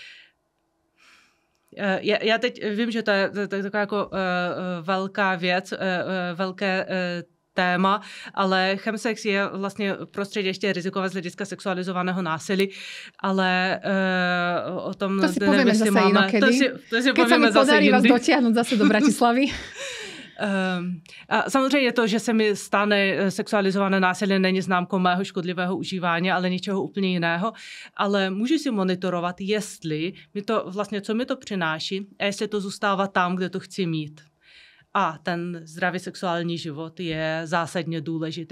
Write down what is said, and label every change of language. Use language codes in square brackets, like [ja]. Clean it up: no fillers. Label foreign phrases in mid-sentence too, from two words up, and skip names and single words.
[cs] Já teď vím, že to je taková jako velká věc, velké téma, ale chemsex je vlastně prostředí ještě rizikové z hlediska sexualizovaného násilí, ale o tom [sk] to si povieme zase inokedy. To si keď sa mi podarí vás dotiahnuť zase do Bratislavy. [cs] A samozřejmě to, že se mi stane sexualizované násilí, není známkou mého škodlivého užívání, ale něčeho úplně jiného. Ale můžu si monitorovat, jestli mi to vlastně, co mi to přináší a jestli to zůstává tam, kde to chci mít. A ten zdravý sexuální život je zásadně důležitý.